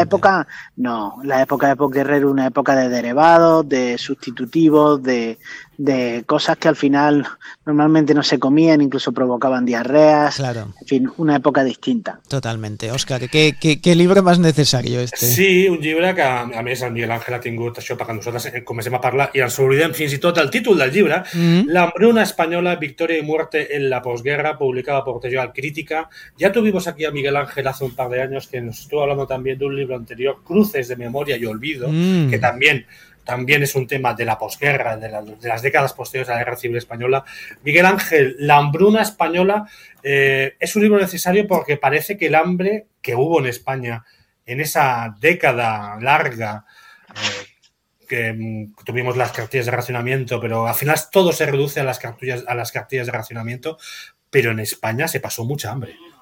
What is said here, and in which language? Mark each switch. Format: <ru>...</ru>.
<es>Exactamente. época, no. La época de Poker Herrero era una época de derivados, de sustitutivos, de cosas que al final normalmente no se comían, incluso provocaban diarreas. Claro. En fin, una época distinta. Totalmente. Òscar, ¿qué libro más necessari este?</es> <ca>Sí, un llibre que, a més, el Miguel Ángel ha tingut això perquè nosaltres comencem a parlar i ens oblidem fins i tot el títol del llibre, L'hambruna espanyola, victòria i muerte en la posguerra, publicada per Tejo Crítica.</ca> <es>Ja tuvimos aquí a Miguel Ángel hace un par de años que nos estuvo hablando también de un libro anterior, Cruces de memoria y olvido, que también es un tema de la posguerra, de las décadas posteriores a la Guerra Civil Española. Miguel Ángel, La hambruna española es un libro necesario porque parece que el hambre que hubo en España en esa década larga que tuvimos las cartillas de racionamiento, pero al final todo se reduce a las cartillas de racionamiento, pero en España se pasó mucha hambre.</es>